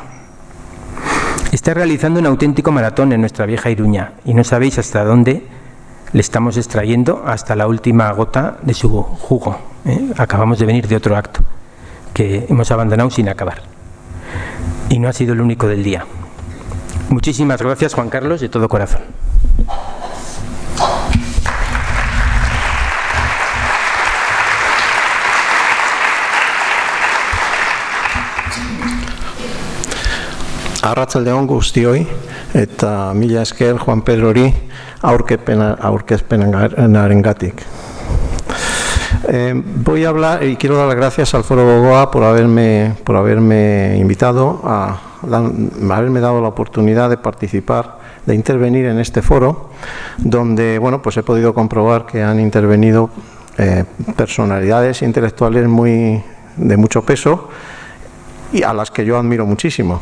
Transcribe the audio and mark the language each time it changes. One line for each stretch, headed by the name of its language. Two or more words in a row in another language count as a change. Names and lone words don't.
Spanish: Está realizando un auténtico maratón en nuestra vieja Iruña y no sabéis hasta dónde le estamos extrayendo hasta la última gota de su jugo. Acabamos de venir de otro acto que hemos abandonado sin acabar. Y no ha sido el único del día. Muchísimas gracias, Juan Carlos, de todo corazón.
Basque: Arratsaldeon guztioi eta mila esker Juan Pedrori aurkezpenarengatik.
Spanish: Voy a hablar y quiero dar las gracias al Foro Gogoa por haberme invitado, haberme dado la oportunidad de participar, de intervenir en este foro, donde bueno, pues he podido comprobar que han intervenido personalidades intelectuales de mucho peso y a las que yo admiro muchísimo.